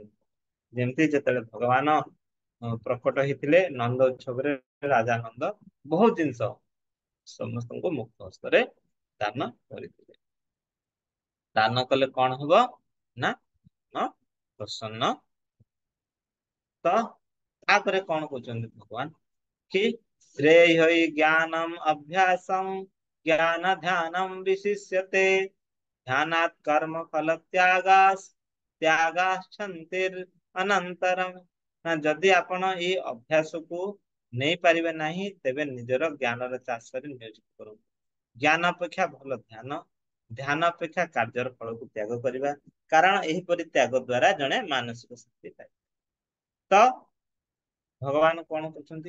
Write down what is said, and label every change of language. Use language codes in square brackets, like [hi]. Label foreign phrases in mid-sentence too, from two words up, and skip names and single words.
[or] ଯେମିତି ଯେତେବେଳେ ଭଗବାନ ପ୍ରକଟ ହେଇଥିଲେ ନନ୍ଦ ଉତ୍ସବରେ, ରାଜା ନନ୍ଦ ବହୁତ ଜିନିଷ ସମସ୍ତଙ୍କୁ ମୁକ୍ତ ହସ୍ତରେ ଦାନ କରିଥିଲେ। ଦାନ କଲେ କଣ ହବ? ନା ପ୍ରସନ୍ନ। ତ ତାପରେ କଣ କହୁଛନ୍ତି ଭଗବାନ? [sa] कि श्रेय ज्ञानम अभ्यासम ज्ञान ध्यानम विशिष्यते ध्यानात् कर्म फल त्यागाश्चंतिर अनंतरम। [or] ना ଯଦି ଆପଣ ଏଇ ଅଭ୍ୟାସକୁ ନେଇପାରିବେ ନାହିଁ, ତେବେ ନିଜର ଜ୍ଞାନର ଚାଷରେ ନିୟୋଜିତ କରନ୍ତୁ। ଜ୍ଞାନ ଅପେକ୍ଷା ଭଲ ଧ୍ୟାନ, ଧ୍ୟାନ ଅପେକ୍ଷା କାର୍ଯ୍ୟର ଫଳକୁ ତ୍ୟାଗ କରିବା, କାରଣ ଏହିପରି ତ୍ୟାଗ ଦ୍ଵାରା ଜଣେ ମାନସିକ ଶାନ୍ତି ପାଏ। ତ ଭଗବାନ କଣ କରୁଛନ୍ତି?